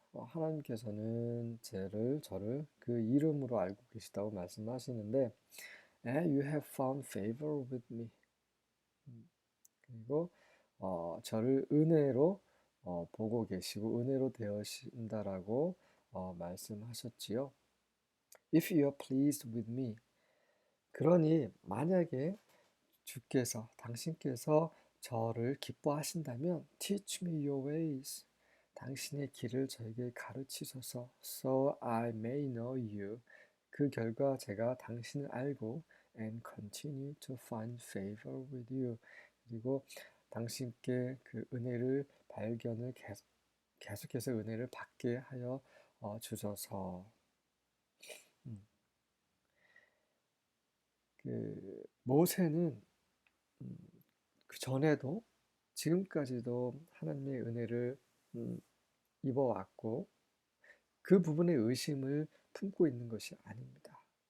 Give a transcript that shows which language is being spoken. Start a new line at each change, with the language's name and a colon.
Korean: 하나님께서는 저를 그 이름으로 알고 계시다고 말씀하시는데
English: You have found favor with me.
Korean: 그리고 저를 은혜로 보고 계시고 은혜로 되어신다라고 말씀하셨지요.
English: If you are pleased with me.
Korean: 그러니 만약에 당신께서 저를 기뻐하신다면
English: Teach me your ways.
Korean: 당신의 길을 저에게 가르치소서.
English: So I may know you.
Korean: 그 결과 제가 당신을 알고
English: and continue to find favor with you.
Korean: 그리고 당신께 그 은혜를 발견을 계속해서 은혜를 받게 하여 주소서. 그 모세는 그 전에도 지금까지도 하나님의 은혜를 입어왔고 그 부분에 의심을 품고 있는 것이 아닙니다.